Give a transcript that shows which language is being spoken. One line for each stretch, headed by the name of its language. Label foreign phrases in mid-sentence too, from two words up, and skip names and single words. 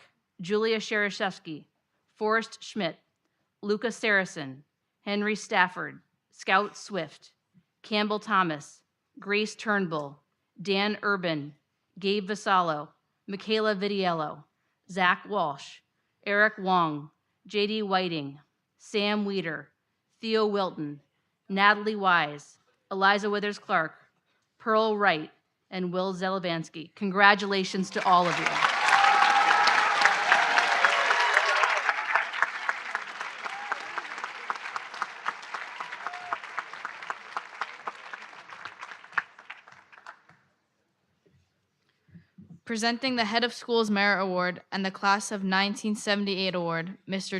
English: Julia Shereshevsky, Forrest Schmidt, Luca Saracen, Henry Stafford, Scout Swift, Campbell Thomas, Grace Turnbull, Dan Urban, Gabe Vasallo, Michaela Vidiello, Zach Walsh, Eric Wong, JD Whiting, Sam Weeder, Theo Wilton, Natalie Wise, Eliza Withers Clark, Pearl Wright, and Will Zelavansky. Congratulations to all of you. Presenting the Head of School's Merit Award and the Class of 1978 Award, Mr.